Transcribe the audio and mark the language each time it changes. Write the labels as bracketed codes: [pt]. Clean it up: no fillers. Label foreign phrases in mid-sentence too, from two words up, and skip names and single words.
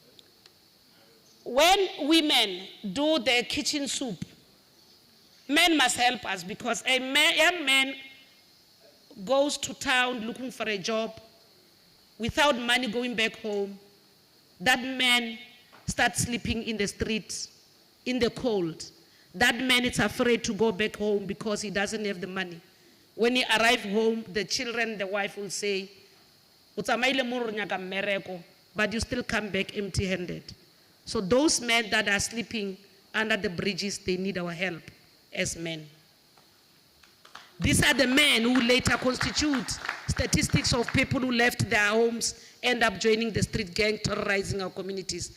[en] When women do their kitchen soup, men must help us, because a young man goes to town looking for a job, without money going back home, that man starts sleeping in the streets, in the cold. That man is afraid to go back home because he doesn't have the money. When he arrives home, the children, the wife will say, [nso] "Utsamaile mo re nyaka mmereko," [en] but you still come back empty-handed. So those men that are sleeping under the bridges, they need our help as men. These are the men who later constitute statistics of people who left their homes, end up joining the street gang, terrorizing our communities.